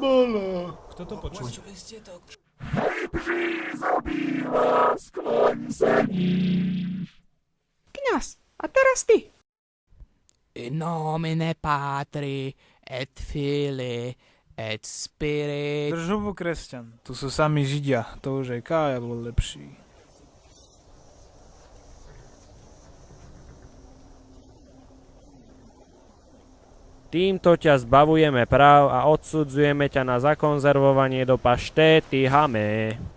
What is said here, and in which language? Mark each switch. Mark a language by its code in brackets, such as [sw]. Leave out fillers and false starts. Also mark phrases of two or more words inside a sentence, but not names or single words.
[sk] Kto to počul? Kňaz, a teraz ty. [la] In nomine Patri et Filii et Spiritus. [sk] Drž hubu, kresťan. Tu sú sami Židia. To už aj Kája bol lepší. Týmto ťa zbavujeme práv a odsudzujeme ťa na zakonzervovanie do paštéty Hame.